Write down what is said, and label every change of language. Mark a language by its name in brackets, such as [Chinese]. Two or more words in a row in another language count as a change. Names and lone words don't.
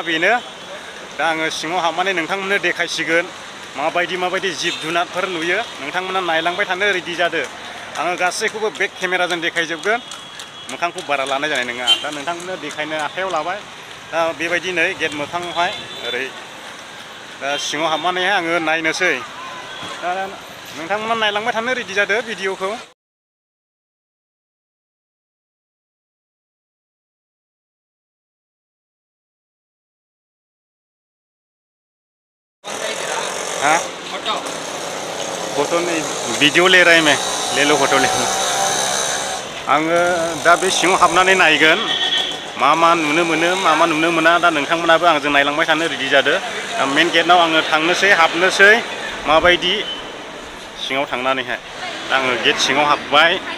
[Bodo] बेनो दा आङो सिङाव हाबनानै नोंथांमोननो देखायसिगोन माबायदि जिब जुनारफोर नुयो नोंथांमोना नायलांबाय थानो रेडि जादो आङो गासैखौबो बेक केमेराजों देखायजोबगोन मोखांखौ बारा लानाय जानाय नङा दा नोंथांमोननो देखायनो आखायाव लाबाय दा बेबायदि नै गेट मोखाङावहाय ओरै दा सिङाव हाबनानैहाय आङो नायनोसै दा नोंथांमोना नायलांबाय थानो रेडि जादो भिडिअ'खौ [Hindi] हाँ फोटो नहीं वीडियो ले रहा है मैं ले लो फोटो ले लो [Bodo] आङो दा बे सिङाव हाबनानै नायगोन मा नुनो मोनो मा नुनो मोना दा नोंथांमोनाबो आंजों नायलांबाय थानो रेडि जादो दा मेन गेटआव आङो थांनोसै हाबनोसै माबायदि सिङाव थांनानैहाय दा आङो गेट सिङाव हाबबाय